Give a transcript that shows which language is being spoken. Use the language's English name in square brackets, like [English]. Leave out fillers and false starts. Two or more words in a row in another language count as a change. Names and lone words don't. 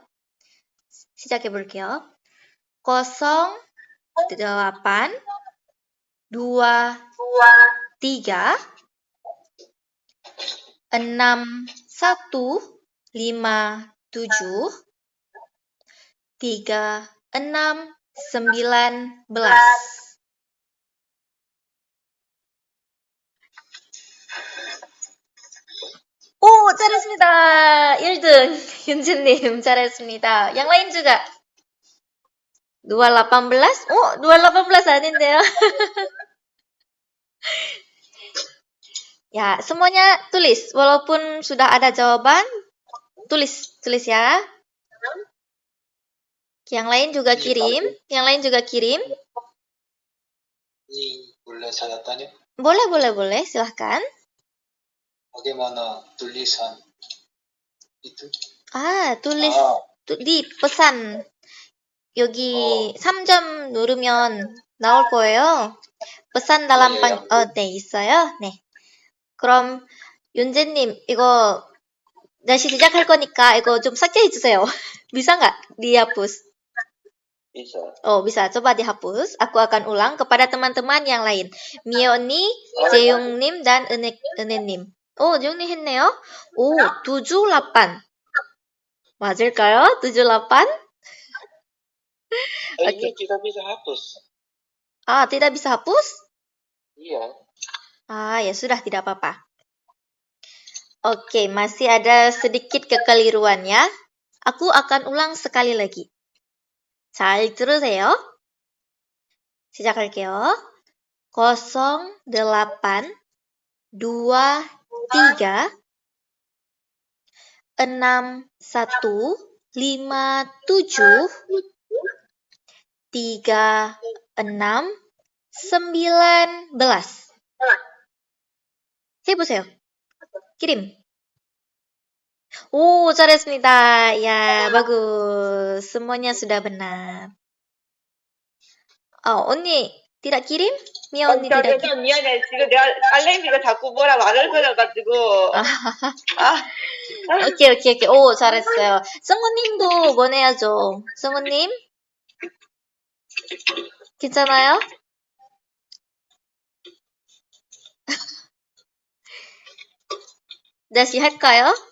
[Korean] 시작해 볼게요. 08 23 6157 3619. 오, 잘했습니다. 1등. 윤주님, 잘했습니다. [Indonesian] yang lain juga. 218? 218 아닌데요. Ya, semuanya tulis. Walaupun sudah ada jawaban, tulis ya. Yang lain juga kirim. Ini boleh saya tanya? Boleh. Silahkan. Bagaimana tulisan itu? tulis di pesan. [Korean] 여기 3점 누르면 나올 거예요. [Indonesian] pesan dalam [Korean] 예, 방, 네, 있어요. 네. 그럼 윤재님, 이거 다시 시작할 거니까 이거 좀 삭제해 주세요. [Indonesian] bisa nggak dihapus? Bisa. Oh, bisa. Coba dihapus. Aku akan ulang kepada teman-teman yang lain. Mioni, 재용님, dan 은혜님. [Korean] 재용님 했네요. 오, 7, 8. 맞을까요? 7, 8? [Indonesian] Ini kita bisa hapus. Tidak bisa hapus? Iya. Ya sudah, tidak apa-apa. Oke, masih ada sedikit kekeliruan ya. Aku akan ulang sekali lagi. [Korean] 잘 들으세요. 시작할게요. 0, 8, 2, 3, 6, 1, 5, 7, 3, 6, 19. 해보세요. kirim. 오, 잘했습니다. [Indonesian] Ya, bagus. Semuanya sudah benar. 언니, tidak kirim? 미아 언니 tidak kirim? [Korean] 미안해. 지금 내가 알레미가 자꾸 뭐라 말을 걸어가지고. 오케이. 오, 잘했어요. 승우님도 보내야죠. 승우님? 괜찮아요? 다시 할까요?